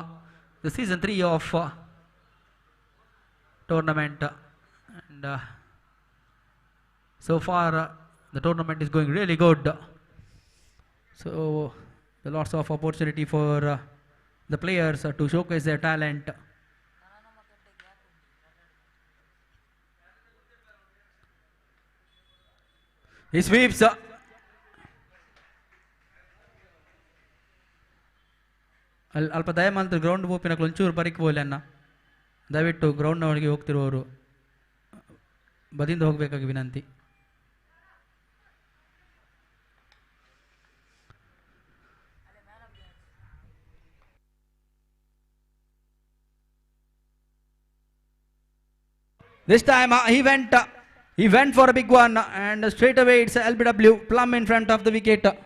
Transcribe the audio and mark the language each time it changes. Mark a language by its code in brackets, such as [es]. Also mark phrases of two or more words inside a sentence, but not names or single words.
[en] The season 3 of tournament, and so far the tournament is going really good. So there lots of opportunity for the players to showcase their talent. He sweeps. [tcy] ಅಲ್ಪ ದಯಮಾಡಿ ಗ್ರೌಂಡ್ ಓಪಿನ ಒಂಚೂರು ಬರಿಕ್ ಬೋಲೆ ಅನ್ನ [kn] ದಯವಿಟ್ಟು ಗ್ರೌಂಡ್ನ ಒಳಗೆ ಹೋಗ್ತಿರುವವರು ಬದಿಯಿಂದ ಹೋಗಬೇಕಾಗಿ ವಿನಂತಿ. [en] This time he went for a big one, and straight away it's LBW plumb in front of the wicket.